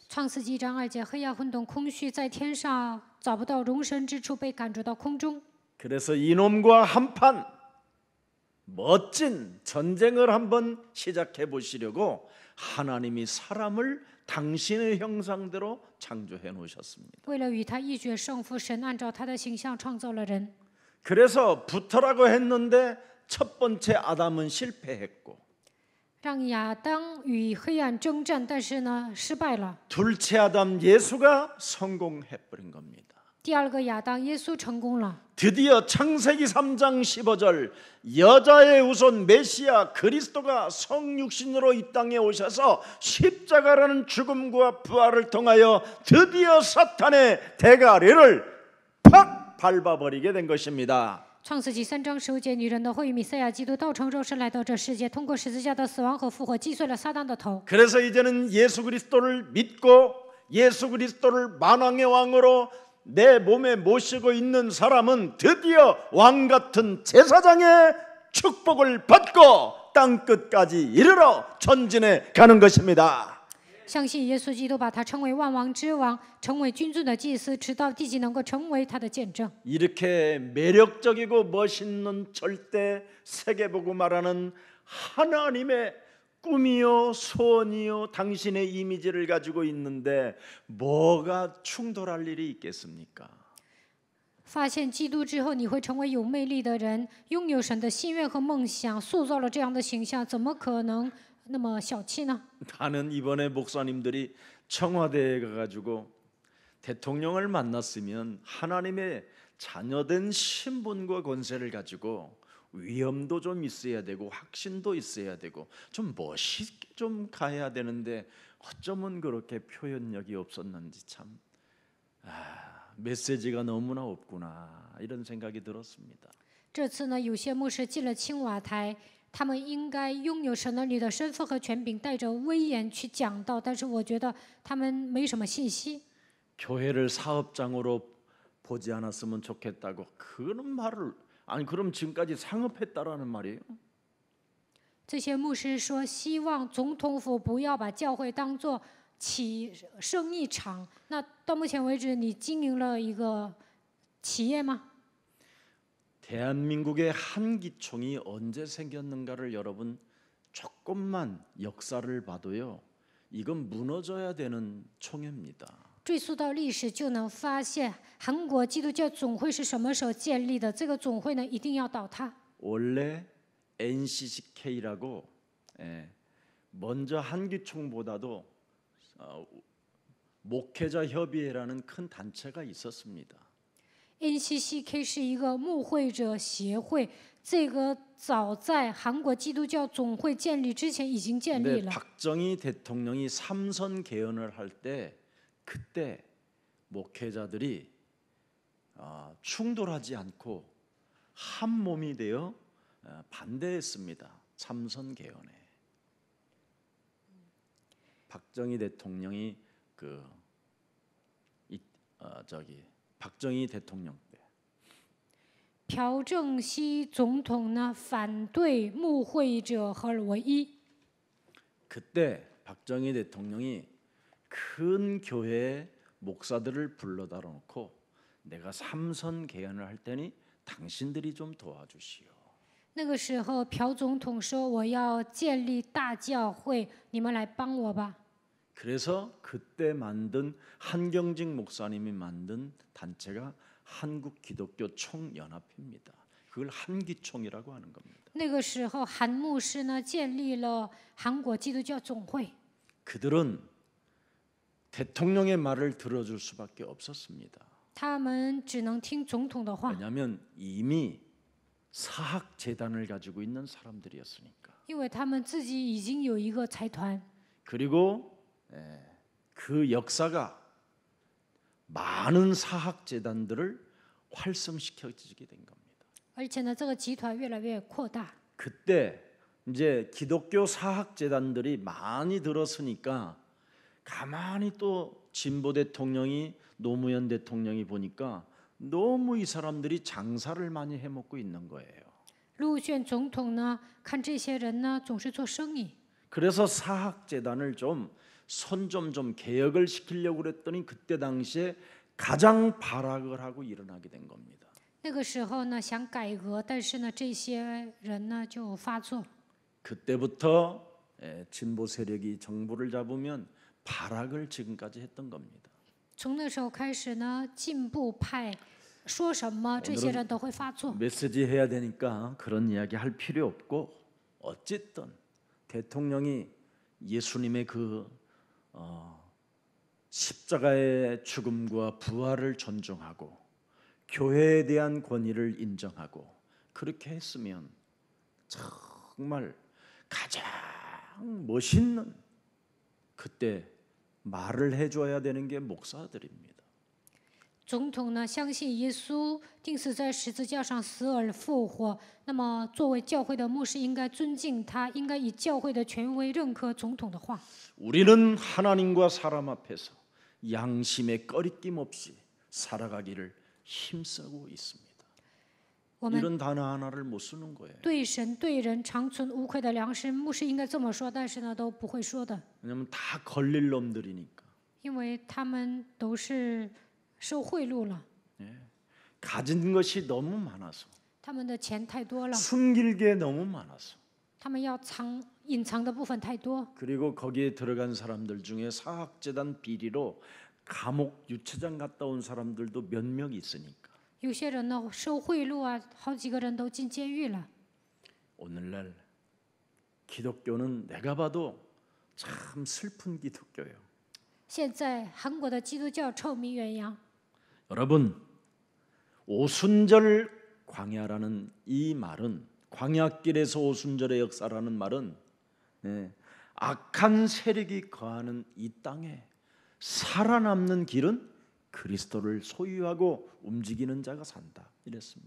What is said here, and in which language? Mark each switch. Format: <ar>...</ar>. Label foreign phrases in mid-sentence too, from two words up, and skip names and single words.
<zh>创世纪1章2节，黑暗混沌空虚，在天上找不到容身之处，被赶逐到空中。</zh> <ko>그래서 이놈과 한판 멋진 전쟁을 한번 시작해 보시려고 하나님이 사람을 당신의 형상대로 창조해 놓으셨습니다.</ko> <zh>为了与他一决胜负，神按照他的形象创造了人。</zh> <ko>그래서 붙으라고 했는데 첫 번째 아담은 실패했고</ko> <zh>让亚当与黑暗征战，但是呢，失败了。</zh> <ko>둘째 아담 예수가 성공해 버린 겁니다.</ko> <zh>第二个亚当，耶稣成功了。</zh> <ko>드디어 창세기 3장 15절 여자의 우선 메시아 그리스도가 성육신으로 이 땅에 오셔서 십자가라는 죽음과 부활을 통하여 드디어 사탄의 대가리를 팍 밟아버리게 된 것입니다.</ko> <zh>创世纪3章15节，女人的会与弥赛亚基督道成肉身来到这世界，通过十字架的死亡和复活，击碎了撒旦的头。</zh> <ko>그래서 이제는 예수 그리스도를 믿고 예수 그리스도를 만왕의 왕으로 내 몸에 모시고 있는 사람은 드디어 왕 같은 제사장의 축복을 받고 땅 끝까지 이르러 전진해 가는 것입니다.</ko> <zh>相信耶稣基督，把他称为万王之王，成为君尊的祭司，直到地极能够成为他的见证。</zh> <ko>이렇게 매력적이고 멋있는 절대 세계보고 말하는 하나님의 꿈이요 소원이요 당신의 이미지를 가지고 있는데 뭐가 충돌할 일이 있겠습니까?</ko> <zh>发现基督之后，你会成为有魅力的人，拥有神的心愿和梦想，塑造了这样的形象，怎么可能那么小气呢？</zh> <ko>나는 이번에 목사님들이 청와대에 가가지고 대통령을 만났으면 하나님의 자녀된 신분과 권세를 가지고 위엄도 좀 있어야 되고 확신도 있어야 되고 좀 멋있게 좀 가야 되는데 어쩌면 그렇게 표현력이 없었는지 참 메시지가 너무나 없구나 이런 생각이 들었습니다.</ko> <zh>这次呢，有些牧师进了青瓦台，他们应该拥有神儿女的身份和权柄，带着威严去讲道，但是我觉得他们没什么信息。</zh> <ko>교회를 사업장으로 보지 않았으면 좋겠다고 그런 말을 아니 그럼 지금까지 상업했다라는 말이에요?</ko> <zh>这些牧师说，希望总统府不要把教会当作起生意场。那到目前为止，你经营了一个企业吗？</zh> <ko>대한민국의 한기총이 언제 생겼는가를 여러분 조금만 역사를 봐도요. 이건 무너져야 되는 총회입니다.</ko> <zh>追溯到历史，就能发现韩国基督教总会是什么时候建立的？这个总会呢，一定要倒塌。</zh> <ko>원래 NCCK라고 먼저 한기총보다도 목회자 협의회라는 큰 단체가 있었습니다.</ko> <zh>NCCK 是一个牧会者协会，这个早在韩国基督教总会建立之前已经建立</zh> <ko>근데</ko> <zh>了。</zh> <ko>박정희 대통령이 삼선 개헌을 할 때 그때 목회자들이 충돌하지 않고 한 몸이 되어 반대했습니다. 삼선 개헌에. 박정희 대통령이 박정희 대통령 때</ko> <zh>朴正熙总统呢反对牧会者合而为一。</zh> <ko>그때 박정희 대통령이 큰 교회 목사들을 불러다 놓고 내가 삼선 개헌을 할 테니 당신들이 좀 도와주시오.</ko> <zh>那个时候，朴总统说：“我要建立大教会，你们来帮我吧。”</zh> <ko>그래서 그때 만든 한경직 목사님이 만든 단체가 한국기독교총연합회입니다. 그걸 한기총이라고 하는 겁니다.</ko> <zh>那个时候，韩牧师呢建立了韩国基督教总会。</zh> <ko>그들은 대통령의 말을 들어줄 수밖에 없었습니다.</ko> <zh>他们只能听总统的话，</zh> <ko>왜냐하면 이미 사학재단을 가지고 있는 사람들이었으니까.</ko> <zh>因为他们自己已经有一个财团，</zh> <ko>그리고 그 역사가 많은 사학재단들을 활성시켜지게 된 겁니다.</ko> <zh>而且呢，这个集团越来越扩大。</zh> <ko>그때 이제 기독교 사학재단들이 많이 들었으니까 가만히 또 진보 대통령이 노무현 대통령이 보니까 너무 이 사람들이 장사를 많이 해먹고 있는 거예요.</ko> <zh>陆选总统呢，看这些人呢总是做生意，</zh> <ko>그래서 사학재단을 좀 개혁을 시키려고 그랬더니 그때 당시에 가장 발악을 하고 일어나게 된 겁니다.</ko> <zh>那个时候呢想改革，但是呢这些人呢就发作。</zh> <ko>그때부터 진보 세력이 정부를 잡으면 발악을 지금까지 했던 겁니다.</ko> <zh>从那时候开始呢，进步派说什么，这些人都会发作。</zh> <ko>메시지 해야 되니까 그런 이야기 할 필요 없고 어쨌든 대통령이 예수님의 십자가의 죽음과 부활을 존중하고 교회에 대한 권위를 인정하고 그렇게 했으면 정말 가장 멋있는 그때 말을 해줘야 되는 게 목사들입니다.</ko> <zh>总统呢相信耶稣钉死在十字架上死而复活，那么作为教会的牧师应该尊敬他，应该以教会的权威认可总统的话。</zh> <ko>우리는 하나님과 사람 앞에서 양심에 꺼리낌 없이 살아가기를 힘쓰고 있습니다.</ko> <zh>我们</zh> <ko>이런 단어 하나를 못 쓰는 거예요.</ko> <zh>对神对人长存无愧的良心，牧师应该这么说，但是呢都不会说的，</zh> <ko>왜냐하면 다 걸릴 놈들이니까.</ko> <zh>因为他们都是受贿赂了，</zh> <ko>가진 것이 너무 많아서</ko> <zh>他们的钱太多了，</zh> <ko>숨길 게 너무 많아서</ko> <zh>他们要隐藏的部分太多。</zh> <ko>그리고 거기에 들어간 사람들 중에 사학재단 비리로 감옥 유치장 갔다 온 사람들도 몇 명 있으니까</ko> <zh>有些人呢受贿赂啊，好几个人都进监狱了。</zh> <ko>오늘날 기독교는 내가 봐도 참 슬픈 기독교예요.</ko> <zh>现在韩国的基督教臭名远扬。</zh> <ko>여러분 오순절 광야라는 이 말은 광야길에서 오순절의 역사라는 말은 악한 세력이 거하는 이 땅에 살아남는 길은 그리스도를 소유하고 움직이는 자가 산다 이랬습니다.</ko>